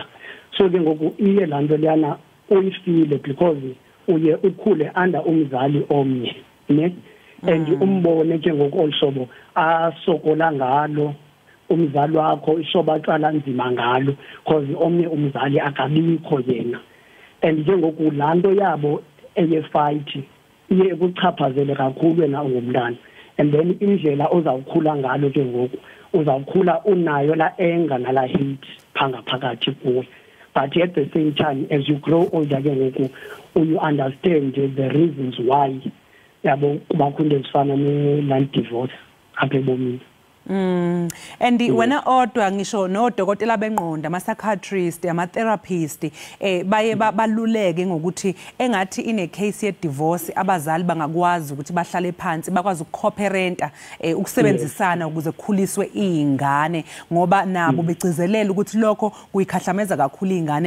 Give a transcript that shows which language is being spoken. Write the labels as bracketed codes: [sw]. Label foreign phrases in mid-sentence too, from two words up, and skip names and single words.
[xh] So ke ngoku iye laa nto leyana uyifile because uye ukhule under umzali omnye ne, and umbone ke ngoku olu hlobo asokola ngalo umzali wakho, ishoba aqala nzima ngalo because omnye umzali akabikho yena. And njengoku laa nto yabo eye-fight iye kuchaphazele kakhulu wena ungumntana, and then indlela ozawukhula ngalo ke ngoku uzawukhula unayo la anger nala hate phakathi kuwe. [en] But at the same time, as you grow older [xh] ke ngoku [en] you understand the reasons why [xh] yabo kubakho into ezifana ne-land divorce apha ebomini. [zu] And wena odwa ngisho nodokotela bengqondo, ama-psychiatrist, ama-therapist baye baluleke ngokuthi engathi ine case ye divorce abazali bangakwazi ukuthi bahlale phansi bakwazi ukukopherenta ukusebenzisana ukuze kukhuliswe izingane, ngoba nabo begcizelela ukuthi lokho kuyikhahlameza kakhulu izingane.